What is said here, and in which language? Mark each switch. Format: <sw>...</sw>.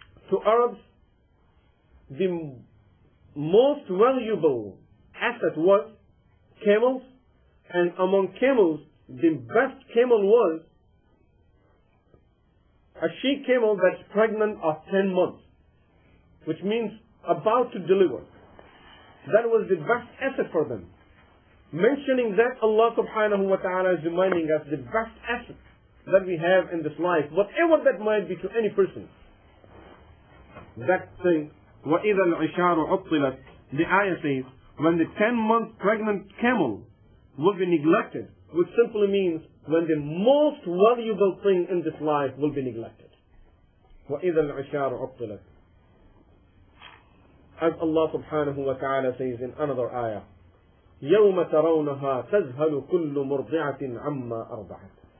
<en>To Arabs, the most valuable asset was camels, and among camels, the best camel was a she camel that's pregnant of 10 months, which means about to deliver. That was the best asset for them. Mentioning that, Allah subhanahu wa ta'ala is reminding us the best asset that we have in this life, whatever that might be to any person. That thing,</en> <ar>وَإِذَا الْعِشَارُ عُطِّلَتْ.</ar> <en>The ayah says, when the 10-month pregnant camel will be neglected, which simply means when the most valuable thing in this life will be neglected.</en> <ar>وَإِذَا الْعِشَارُ عُطِّلَتْ.</ar> <en>As Allah subhanahu wa ta'ala says in another ayah,</en> <ar>يَوْمَ تَرَوْنَهَا تَذْهَلُ كُلُّ مُرْضِعَةٍ عَمَّا أَرْضَعَتْ.</ar>